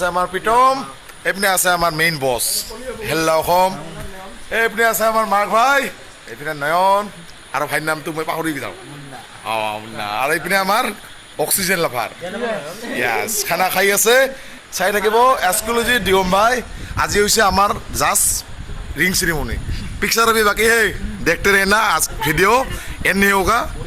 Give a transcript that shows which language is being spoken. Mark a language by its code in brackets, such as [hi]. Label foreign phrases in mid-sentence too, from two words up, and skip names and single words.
[as] আমাৰ প্ৰীতম এইপিনে আছে আমাৰ [en] main boss [as] হেল্ল' অসম এইপিনে আছে আমাৰ মাৰ্ক ভাই এইপিনে নয়ন আৰু ভাইৰ নামটো মই পাহৰি যাওঁ আৰু এইপিনে আমাৰ [en] oxygen lover [as] য়েছ খানা খাই আছে চাই থাকিব এস্কোলজি দিগম ভাই আজি হৈছে আমাৰ জাষ্ট [en] ring ceremony [hi] पिक्चर अभी बाकी है देखते रहना आज वीडियो एंड नहीं होगा